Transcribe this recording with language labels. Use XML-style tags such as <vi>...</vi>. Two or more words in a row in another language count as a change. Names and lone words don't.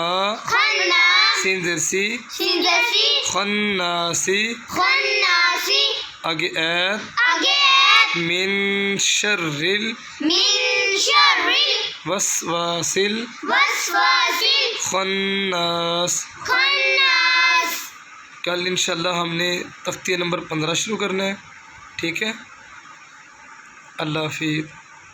<ar>خنا</ar> <ur>سین زیر سی سین زیر سی</ur> <ar>خناسی خناسی</ar> <ur>آگے ایت آگے ایت</ur> <ar>من شرل من شر وسواسل وسواسل خناس خناس.</ar> <ur>کل انشاءاللہ ہم نے تختیہ نمبر 15 شروع کرنا ہے. ٹھیک ہے. اللہ حافظ.</ur>